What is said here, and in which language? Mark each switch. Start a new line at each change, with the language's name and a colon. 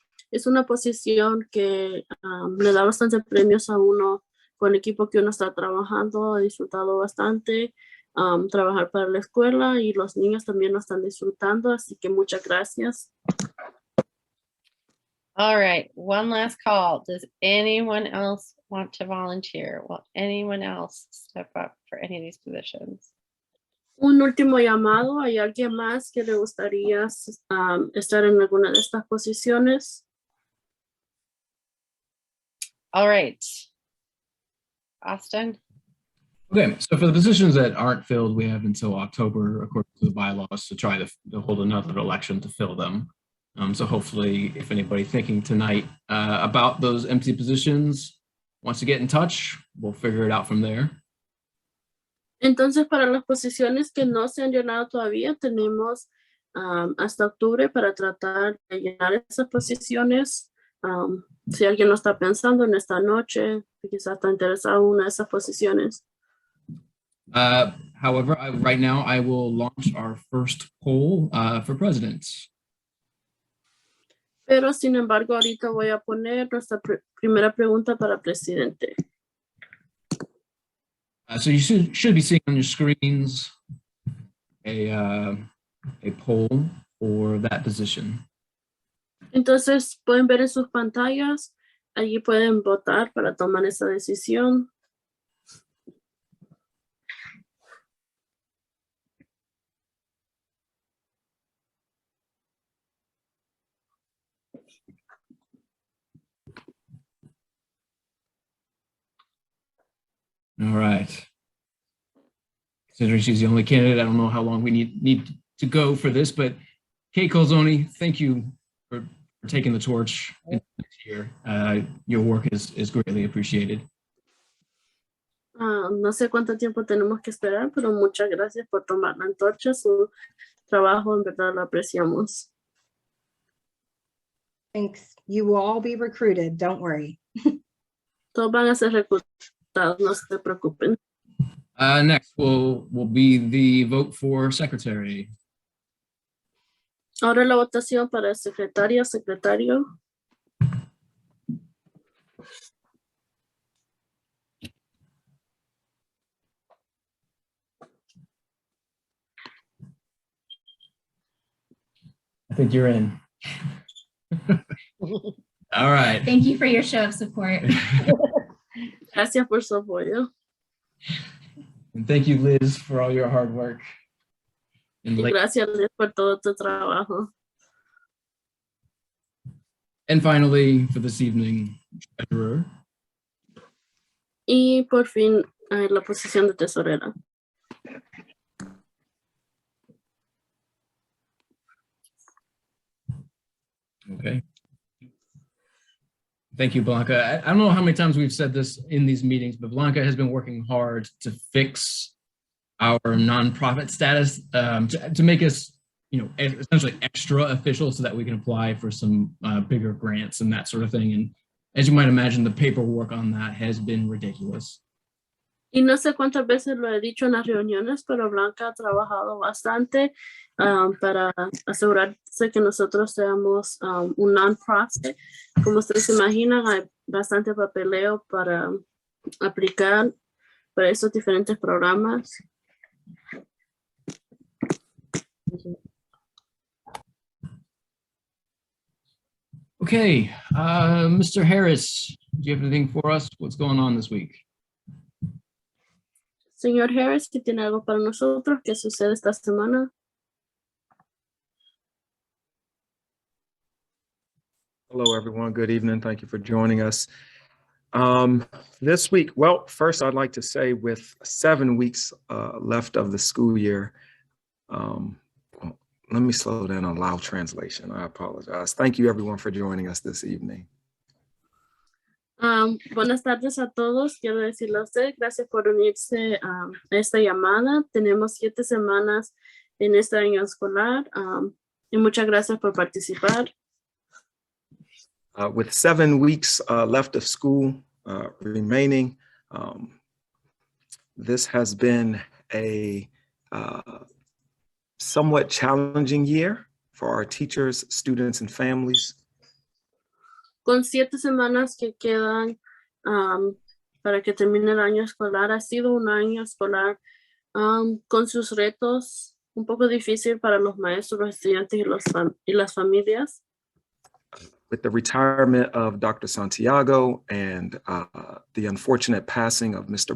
Spanish: Es una posición que le da bastantes premios a uno con el equipo que uno está trabajando. He disfrutado bastante trabajar para la escuela y los niños también lo están disfrutando, así que muchas gracias.
English: All right, one last call. Does anyone else want to volunteer? Will anyone else step up for any of these positions?
Spanish: Un último llamado. ¿Hay alguien más que le gustaría estar en alguna de estas posiciones?
English: All right. Austin? Okay, so for the positions that aren't filled, we have until October, according to the bylaws, to try to hold another election to fill them. So hopefully, if anybody thinking tonight about those empty positions wants to get in touch, we'll figure it out from there.
Spanish: Entonces, para las posiciones que no se han llenado todavía, tenemos hasta octubre para tratar de llenar esas posiciones. Si alguien lo está pensando en esta noche, quizás está interesado en una de esas posiciones.
English: However, right now I will launch our first poll for president.
Spanish: Pero, sin embargo, ahorita voy a poner nuestra primera pregunta para presidente.
English: So you should be seeing on your screens a poll for that position.
Spanish: Entonces, pueden ver en sus pantallas, allí pueden votar para tomar esa decisión.
English: All right. Considering she's the only candidate, I don't know how long we need to go for this, but Kate Colzoni, thank you for taking the torch next year. Your work is greatly appreciated.
Spanish: No sé cuánto tiempo tenemos que esperar, pero muchas gracias por tomar la antorcha. Su trabajo en verdad lo apreciamos.
English: Thanks. You will all be recruited. Don't worry.
Spanish: Todos van a ser reclutados, no se preocupen.
English: Next will be the vote for secretary.
Spanish: Ahora la votación para secretaria, secretario.
English: I think you're in. All right. Thank you for your show of support.
Spanish: Gracias por su apoyo.
English: And thank you, Liz, for all your hard work.
Spanish: Y gracias, Liz, por todo tu trabajo.
English: And finally, for this evening, treasurer.
Spanish: Y por fin, la posición de tesorera.
English: Okay. Thank you, Blanca. I don't know how many times we've said this in these meetings, but Blanca has been working hard to fix our nonprofit status, to make us, essentially extra official so that we can apply for some bigger grants and that sort of thing. And as you might imagine, the paperwork on that has been ridiculous.
Spanish: Y no sé cuántas veces lo he dicho en las reuniones, pero Blanca ha trabajado bastante para asegurarse que nosotros seamos un non-profit. Como ustedes se imaginan, hay bastante papeleo para aplicar para esos diferentes programas.
English: Okay, Mr. Harris, do you have anything for us? What's going on this week?
Spanish: Señor Harris, ¿qué tiene algo para nosotros? ¿Qué sucede esta semana?
English: Hello, everyone. Good evening. Thank you for joining us. This week, well, first I'd like to say with 7 weeks left of the school year, let me slow down on loud translation. I apologize. Thank you, everyone, for joining us this evening.
Spanish: Buenas tardes a todos. Quiero decirle a usted, gracias por unirse a esta llamada. Tenemos 7 semanas en este año escolar y muchas gracias por participar.
English: With 7 weeks left of school remaining, this has been a somewhat challenging year for our teachers, students, and families.
Spanish: Con 7 semanas que quedan para que termine el año escolar, ha sido un año escolar con sus retos, un poco difícil para los maestros, los estudiantes y las familias.
English: With the retirement of Dr. Santiago and the unfortunate passing of Mr.